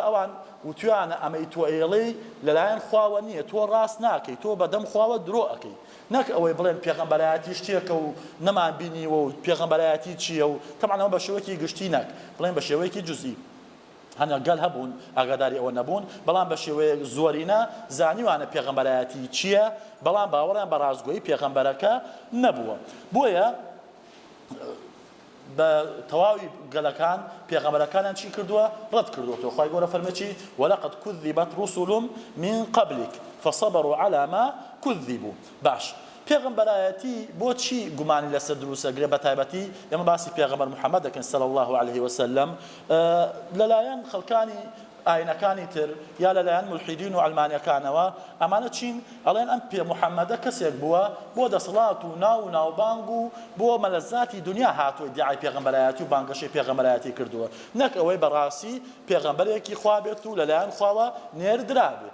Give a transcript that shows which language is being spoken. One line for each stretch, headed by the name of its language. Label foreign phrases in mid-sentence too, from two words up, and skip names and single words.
Central Kurdish: ئەوان وتویانە ئەمەی تۆ ئێڵەی لەلایەن خواوە نییە، تۆ ڕاست ناکەی، تۆ بەدەم خواوە درۆ ئەەکەی، نەک ئەوەی بڵێن پێغەمبەرایەتی شتێکە و نەمان بینیوە و پێغەمبەرایەتی چییە و تەمەن ئەوە بە شێوەیەکی گشتی نەک بڵێن بە شێوەیەکی جوزئی هەنە گەل هەبوون ئاگاداری ئەوە نەبوون، بەڵام بە شێوەیە زۆرینە زانیوانە پێغەمبەرایەتی چییە، بەڵام باوەڕیان بە ڕازگۆیی پێغەمبەرەکە نەبووە. بۆیە بە تەواوی گەلەکان پێغەمبەرەکانیان چی کردووە؟ ڕەت کردووەتەوە. خوای گەورە فەرمێ چی؟
Arabic: وەلەقەد کذبت رسل من قبلك فصبروا على ما كذبوا.
Central Kurdish: باش پێغەمبەرایەتی بۆچی گومانی لەسەر دروستەگرێ؟ بە تایبەتی ئێمە باسی پێغەمبەر محەممەد دەکەین
Arabic: صلی الله عليه وسلم
Central Kurdish: لەلایەن خەڵکانی ئاینەکانی تر یا لەلایەن مولحیدین و ئەلمانیەکانەوە ئەمانە چین ئەڵێن ئەم پێ محەممەدە کەسێک بووە بۆ دەسەڵات و ناو و ناوبانگ و بۆ مەلەزاتی دنیا هاتووە ئیدعای پێغەمبەرایەتی و بانگەشەی پێغەمبەرایەتی کردووە، نەک ئەوەی بەڕاستی پێغەمبەرێکی خوا بێت و لەلایەن خواوە نێردرابێ.